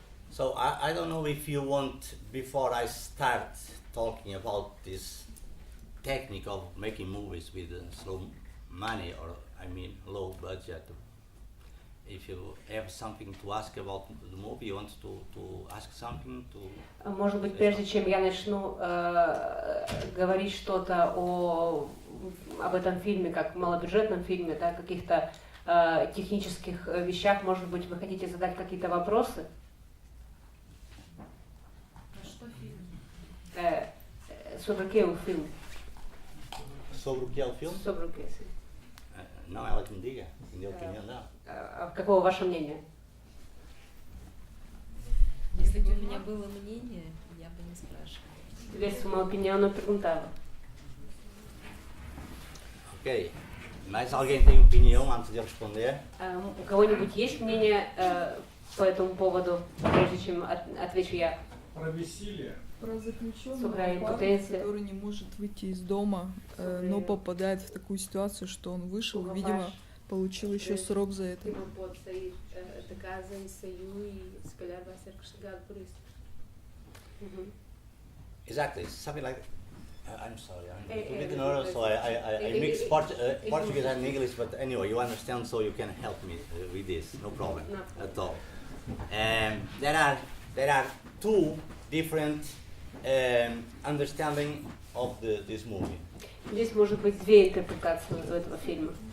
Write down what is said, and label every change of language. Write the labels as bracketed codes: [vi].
[en] So I don't know if you want, before I start talking about this technique of making movies with slow money, or I mean low budget, if you have something to ask about the movie, you want to ask something to... [ru] Может быть, прежде чем я начну говорить что-то об этом фильме, как малобюджетном фильме, да, каких-то технических вещах, может быть, вы хотите задать какие-то вопросы? Про что фильм? [pt] Sobre o que é o filme? Sobre o que é o filme? Sobre o que, sim. Não, ela que me diga, minha opinião não. [ru] Каково ваше мнение? Если бы у меня было мнение, я бы не спрашивала. [pt] Se tivesse uma opinião, não perguntava. [en] Ok. [pt] Mais alguém tem opinião antes de eu responder? [ru] У кого-нибудь есть мнение по этому поводу, прежде чем отвечу я? Про веселье. Про заключенного Сухая парня, импотенция. который не может выйти из дома, но попадает в такую ситуацию, что он вышел, видимо, получил еще срок за это. [pt] Não pode sair da casa e saiu e se calhar vai ser castigado por isso. [en] Exactly, something like... I'm sorry, I'm a bit nervous, so I mix Portuguese and English, but anyway, you understand, so you can help me with this, no problem at all. There are two different understanding of this movie. [ru] Здесь может быть две интерпретации у этого фильма.